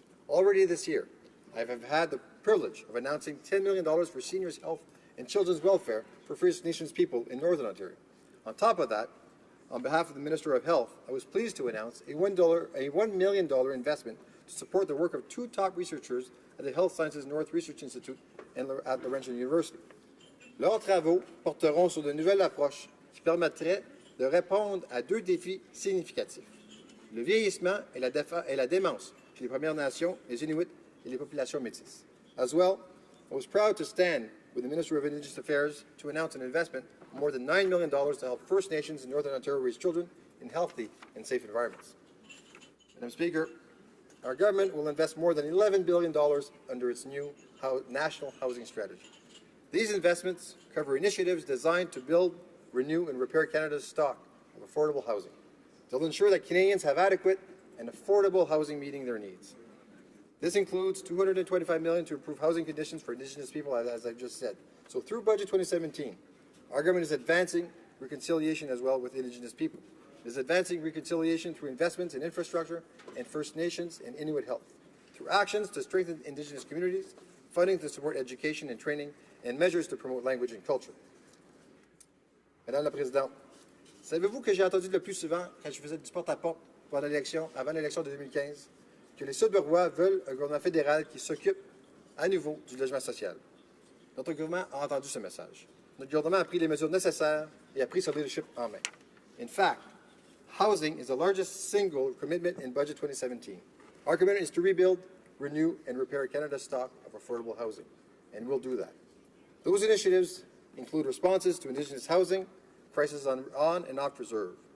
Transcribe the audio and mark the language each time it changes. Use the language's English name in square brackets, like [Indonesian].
[English] Already this year, I have had the privilege of announcing $10 million for seniors' health and children's welfare for First Nations people in Northern Ontario. On top of that, on behalf of the Minister of Health, I was pleased to announce a $1 million investment to support the work of two top researchers at the Health Sciences North Research Institute and at Laurentian University. [French] Leurs travaux porteront sur de nouvelles approches qui permettraient de répondre à deux défis significatifs: le vieillissement et la démence chez les Premières Nations, les Inuits et les populations métisses. [English] As well, I was proud to stand with the Minister of Indigenous Affairs to announce an investment of more than $9 million to help First Nations in Northern Ontario raise children in healthy and safe environments. Madam Speaker, our government will invest more than $11 billion under its new national housing strategy. These investments cover initiatives designed to build, renew, and repair Canada's stock of affordable housing. They'll ensure that Canadians have adequate and affordable housing meeting their needs. This includes $225 million to improve housing conditions for Indigenous people, as I've just said. So through Budget 2017, our government is advancing reconciliation as well with Indigenous people. It is advancing reconciliation through investments in infrastructure and First Nations and Inuit health, through actions to strengthen Indigenous communities, funding to support education and training, and measures to promote language and culture. [French] Madame la Présidente, savez-vous que j'ai entendu le plus souvent quand je faisais du porte-à-porte avant l'élection de 2015, que les Sudburois veulent un gouvernement fédéral qui s'occupe à nouveau du logement social? Notre gouvernement a entendu ce message. Notre gouvernement a pris les mesures nécessaires et a pris son leadership en main. [English] In fact, housing is the largest single commitment in Budget 2017. Our commitment is to rebuild, renew, and repair Canada's stock of affordable housing, and we'll do that. Those initiatives include responses to Indigenous housing, crisis on and off reserve.